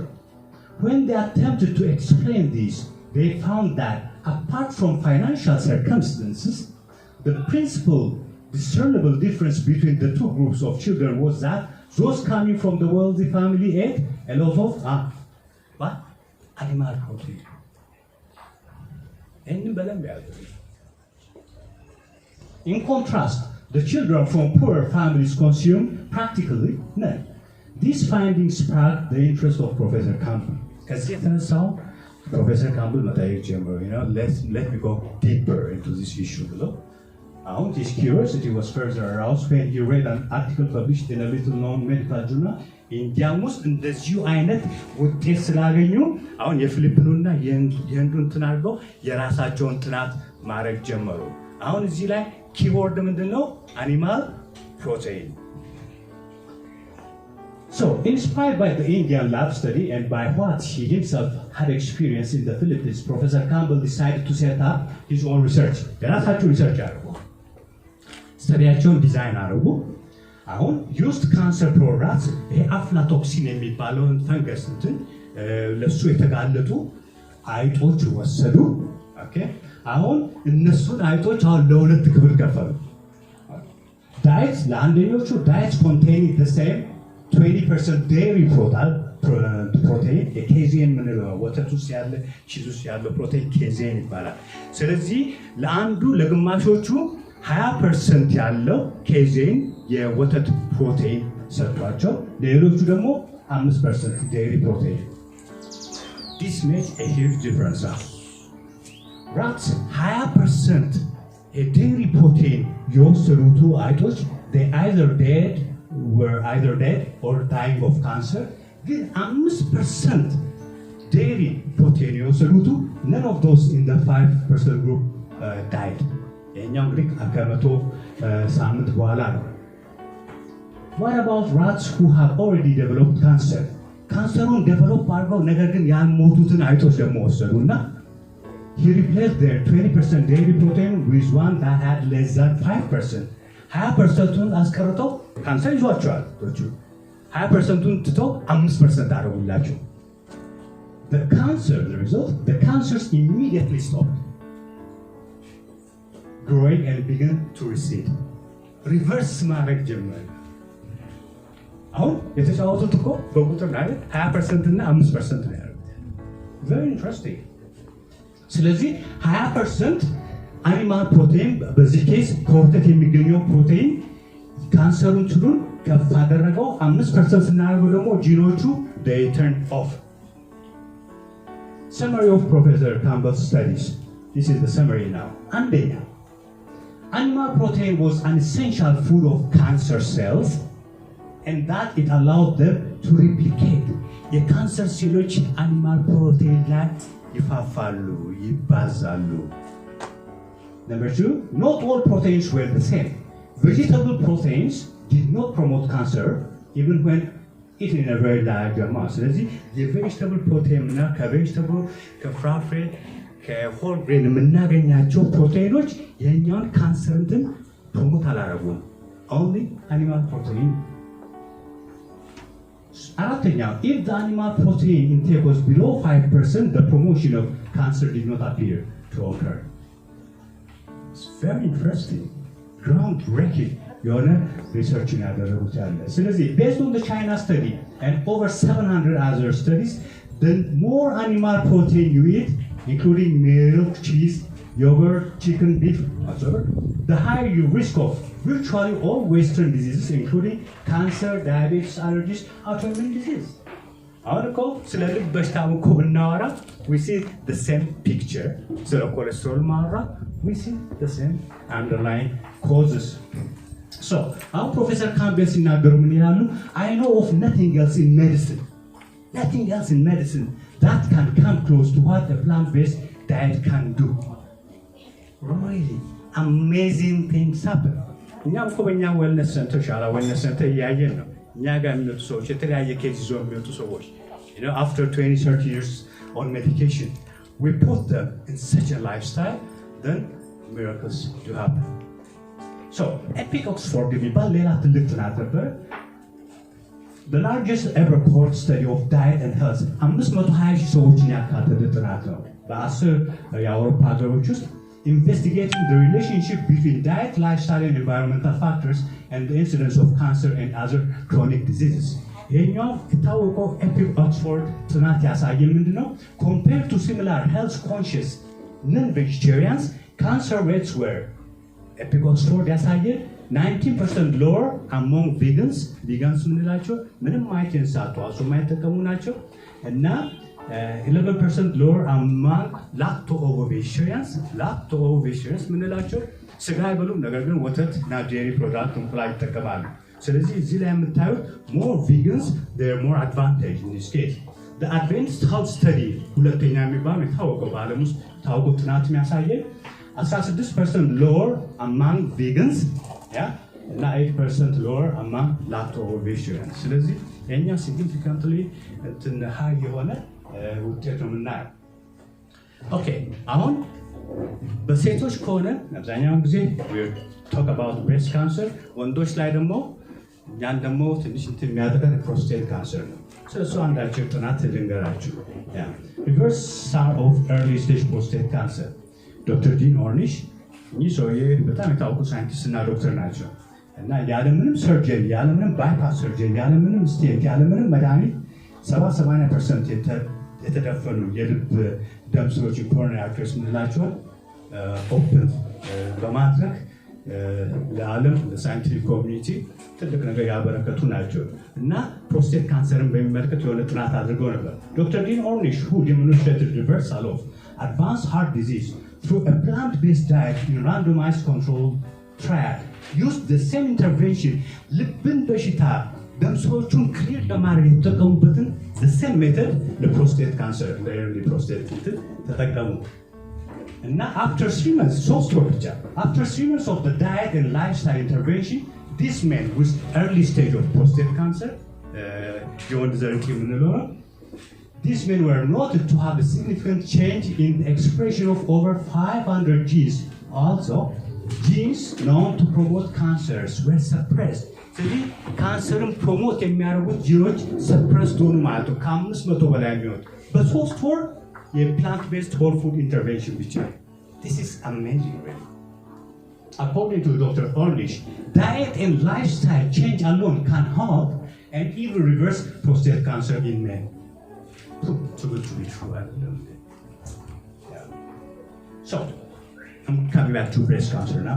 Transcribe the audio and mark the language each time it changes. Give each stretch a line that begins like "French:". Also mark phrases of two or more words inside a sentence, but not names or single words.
English: When they attempted to explain this, they found that apart from financial circumstances, the principal discernible difference between the 2 groups of children was that those coming from the wealthy family ate a lot of animal protein. In contrast, the children from poorer families consumed practically none. These findings sparked the interest of Professor Campbell.
Amharic: ከዚህ የተነሳው ፕሮፌሰር ካምብል መጠየቅ ጀመሩ።
English: let me go deeper into this issue ብለው His curiosity was further aroused when he read an article published in a little-known medical journal.
Amharic: ኢንዲያም ውስጥ እንደዚሁ አይነት ውጤት ስላገኙ አሁን የፊሊፒኑና የህንዱን ትናርገው የራሳቸውን ጥናት ማድረግ ጀመሩ። አሁን እዚህ ላይ ኪወርድ ምንድነው?
English: animal protein። So, inspired by the Indian lab study and by what he himself had experienced in the Philippines, Professor Campbell decided to set up his own research.
Amharic: የራሳቸው ሪሰርች አደረጉ። ስተዲያቸውን ዲዛይን አደረጉ። አሁን
English: used cancer products
Amharic: ይሄ አፍላቶክሲን የሚባለውን ፈንገስ ለሱ የተጋለጡ አይጦች ወሰዱ። ኦኬ አሁን እነሱን አይጦች አሁን ለሁለት ክፍል ከፈሉ። ዳይትስ ለአንደኞቹ
English: diets containing the same 20% dairy protein
Amharic: የኬዚን ምንለው ወተት ውስጥ ያለ ቺዝ ውስጥ ያለው ፕሮቲን ኬዚን ይባላል። ስለዚህ ለአንዱ ለግማሾቹ 20% ያለው ኬዚን የወተት ፕሮቲን ሰጥቷቸው ለሌሎቹ ደግሞ 5%
English: dairy protein። This makes a huge difference. Rats 20%
Amharic: የዴይሪ ፕሮቲን የወሰዱት አይጦች
English: were either dead or dying of cancer.
Amharic: ግን 5% ዴይሪ ፕሮቲን የወሰዱት
English: none of those in the 5% group died.
Amharic: የኛው እንግዲህ ከመቶ ሳምንት በኋላ ነው።
English: What about rats who have already developed cancer?
Amharic: ካንሰሩን ዴቨሎፕ አድርገው ነገር ግን ያልሞቱትን አይጦች ደግሞ ወሰዱና
English: he replaced their 20% dairy protein with one that had less than 5%.
Amharic: 20%ቱን አስቀርተው ካንሰር ይዟቸዋል። 20%ቱን ትተው 5% አደረጉላቸው።
English: The result, the cancers immediately stopped growing and began to recede.
Amharic: Reverse ማድረግ ጀመረ። አሁን የተጫወቱት እኮ በቁጥር ላይ 20% እና 5% ነው ያሉት።
English: Very interesting.
Amharic: ስለዚህ 20%
English: animal protein
Amharic: በዚህ ኬስ ከወተት የሚገኘው ፕሮቲን ካንሰሩን ችሉን ከፍ አደረገው። 5% ስናደርገው ደግሞ ጂኖቹ
English: they turned off. Summary of Professor Campbell's studies. This is the summary now. አንደኛ animal protein was an essential food of cancer cells and that it allowed them to replicate.
Amharic: የካንሰር ሴሎች
English: animal protein
Amharic: ላይ ይፋፋሉ፣ ይባዛሉ።
English: Number 2, not all proteins were the same. Vegetable proteins did not promote cancer even when eaten in a very large amount.
Amharic: ስለዚህ
English: vegetable protein
Amharic: እና ከቬጅተብል ከፍራፍሬ ከሆል ግሬን የምናገኛቸው ፕሮቲኖች የኛውን ካንሰርን ፕሮሞት አላረጉም።
English: Only animal protein. አራተኛው if the animal protein intake was below 5%, the promotion of cancer did not appear to occur. It's very interesting. Groundbreaking.
Amharic: የሆነ ሪሰርችን ያደረጉት ያለ። ስለዚህ
English: based on the China study and over 700 other studies, the more animal protein you eat, including milk, cheese, yogurt, chicken, beef, whatever, the higher your risk of virtually all Western diseases, including cancer, diabetes, allergies, autoimmune disease.
Amharic: አሁን እኮ ስለ ልብ በሽታ እኮ ብናወራ
English: we see the same picture.
Amharic: ስለ ኮሌስትሮል ማወራ
English: we see the same underlying causes. So, our Professor Campbell
Amharic: ሲናገሩ ምን ይላሉ?
English: I know of nothing else in medicine that can come close to what a plant-based diet can do. Really amazing things happen.
Amharic: እኛም እኮ በእኛ
English: wellness center
Amharic: ሻላ ዌልነስ ሴንተር እያየን ነው። እኛ ጋር የሚመጡ ሰዎች የተለያየ ኬዝ ይዘው የሚመጡ ሰዎች
English: after 20-30 years on medication, we put them in such a lifestyle, then miracles do happen. So, Epic Oxford
Amharic: የሚባል ሌላ ትልቅ ጥናት ነበር።
English: The largest ever cohort study of diet and health 520
Amharic: ሰዎችን ያካተተ ጥናት ነው። በ10 የአውሮፓ ሀገሮች ውስጥ
English: investigating the relationship between diet, lifestyle and environmental factors and the incidence of cancer and other chronic diseases.
Amharic: ይሄኛው የታወቀው Epic Oxford ጥናት ያሳየን ምንድነው?
English: Compared to similar health conscious non-vegetarians, cancer rates were Epic Oxford ያሳየን 19% lower among vegans
Amharic: ምንላቸው ምንም አይነት የእንስሳት ተዋጽኦ የማይጠቀሙ ናቸው እና
English: 11% lower among lacto-ovovarians
Amharic: ምንላቸው ስጋ አይበሉም ነገር ግን ወተት እና ዴሪ ፕሮዳክት እንቁላል ይጠቀማሉ ስለዚህ እዚህ ላይ የምታዩት
English: more vegans they are more advantage in this case the advanced health study
Amharic: ሁለተኛ የሚባለው የታወቀው በዓለም ውስጥ ታወቀው ጥናት የሚያሳየው
English: 16% lower among vegans
Amharic: እና
English: 8% lower among lacto-ovarians
Amharic: ስለዚህ የኛ significantly high የሆነ ውጤት ነው የምናየው ኦኬ አሁን በሴቶች ከሆነ አብዛኛውን ጊዜ
English: we talk about breast cancer
Amharic: ወንዶች ላይ ደግሞ ያን ደግሞ ትንሽ የሚያጠቃን
English: prostate cancer
Amharic: ነው ስለሱ አንዳቸው ጥናት ልንገራችሁ
English: reversal of early stage prostate cancer
Amharic: ዶክተር ዲን ኦርኒሽ እኚህ ሰውዬ በጣም የታወቁ ሳይንቲስት እና ዶክተር ናቸው እና ያለምንም ሰርጀሪ ያለምንም
English: bypass surgery
Amharic: ያለምንም ስቴንት ያለምንም መድኃኒት 70-80% የተደፈኑ የልብ ደም ስሮች
English: coronary arteries
Amharic: ምንላቸውን ኦፕን በማድረግ ለዓለም ለሳይንቲፊክ ኮሚኒቲ ትልቅ ነገር ያበረከቱ ናቸው እና ፕሮስቴት ካንሰርን በሚመለከት የሆነ ጥናት አድርገው ነበር ዶክተር ዲን ኦርኒሽ
English: who demonstrated reversal of advanced heart disease through a plant-based diet in randomized controlled trial used the same intervention
Amharic: ልብን በሽታ ደም ስሮቹን ክሊር ለማድረግ የተጠቀሙበትን
English: the same method
Amharic: ለፕሮስቴት ካንሰር ለኤርሊ ፕሮስቴት ተጠቀሙ እና
English: after 3 months after 3 months of the diet and lifestyle intervention this man with early stage of prostate cancer
Amharic: የወንድ ዘር የምንለው ነው
English: these men were noted to have a significant change in the expression of over 500 genes also genes known to promote cancers were suppressed
Amharic: ስለዚህ ካንሰርን ፕሮሞት የሚያደርጉት ጂኖች ሰፕረስድ ሆኑ ማለት ነው ከ500 በላይ የሚሆን በ3 ወር የፕላንት ቤዝድ ሆል ፉድ ኢንተርቬንሽን ብቻ
English: this is amazing really according to Dr. Ornish diet and lifestyle change alone can help and even reverse prostate cancer in men too good to be true so I'm coming back to breast cancer now.